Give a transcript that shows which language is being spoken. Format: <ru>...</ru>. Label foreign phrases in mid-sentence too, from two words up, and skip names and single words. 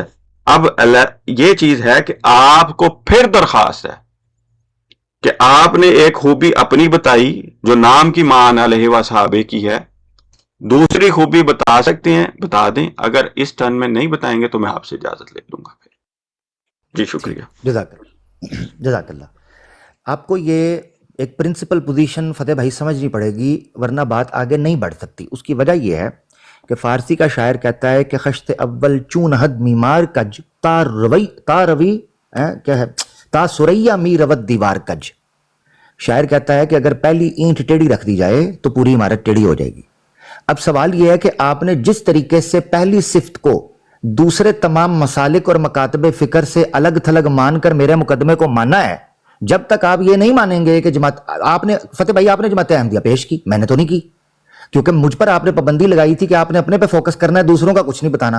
<ur>اب یہ چیز ہے کہ آپ کو پھر درخواست ہے کہ آپ نے ایک خوبی اپنی بتائی جو نام کی مان علیہ و صحابے کی ہے, دوسری خوبی بتا سکتے ہیں بتا دیں, اگر اس ٹرن میں نہیں بتائیں گے تو میں آپ سے اجازت لے لوں گا پھر. جی شکریہ.</ur> <ar>جزاک اللہ.</ar> <ur>آپ کو یہ ایک</ur> <en>principle position</en> <ur>فتح بھائی سمجھنی پڑے گی ورنہ بات آگے نہیں بڑھ سکتی. اس کی وجہ یہ ہے کہ فارسی کا شاعر کہتا ہے کہ</ur> <fa>خشت اول چون حد میمار کج تا روی کیا ہے تا سریا می روت دیوار کج.</fa> <ur>شاعر کہتا ہے کہ اگر پہلی اینٹ ٹیڑھی رکھ دی جائے تو پوری عمارت ٹیڑھی ہو جائے گی. اب سوال یہ ہے کہ آپ نے جس طریقے سے پہلی صفت کو دوسرے تمام مسالک اور مکاتب فکر سے الگ تھلگ مان کر میرے مقدمے کو مانا ہے, جب تک آپ یہ نہیں مانیں گے کہ آپ نے فتح بھائی آپ نے جماعت احمدیہ پیش کی, میں نے تو نہیں کی, کیونکہ مجھ پر آپ نے پابندی لگائی تھی کہ آپ نے اپنے پہ فوکس کرنا ہے, دوسروں کا کچھ نہیں بتانا.</ur>